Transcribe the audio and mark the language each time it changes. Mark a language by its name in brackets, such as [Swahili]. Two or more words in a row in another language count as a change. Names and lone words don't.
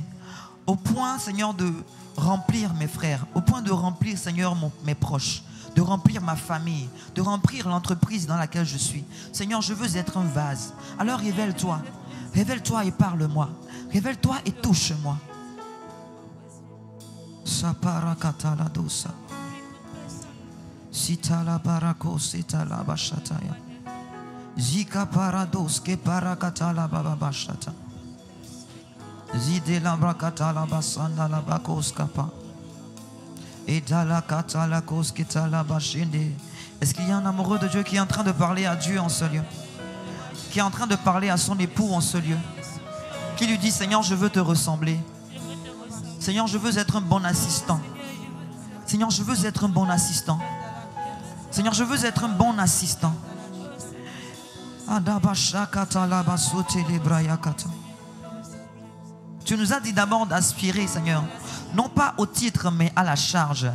[French] Au point, Seigneur, de remplir mes frères. Au point de remplir, Seigneur, mes proches. De remplir ma famille. De remplir l'entreprise dans laquelle je suis. Seigneur, je veux être un vase. Alors révèle-toi. Révèle-toi et parle-moi. Révèle-toi et touche-moi. Saparakataladosa. Sitala barako sitala bashataya. Zika parados ke parakatala baba bashata. Zide la brakatala basanda la bakos kapa. Edala katala kos kitala bashinde. Est-ce qu'il y a un amoureux de Dieu qui est en train de parler à Dieu en ce lieu? Qui est en train de parler à son époux en ce lieu? Qui lui dit, Seigneur, je veux te ressembler. Seigneur, je veux être un bon assistant. Seigneur, je veux être un bon assistant. Seigneur, je veux être un bon assistant. Tu nous as dit d'abord d'aspirer, Seigneur, non pas au titre, mais à la charge.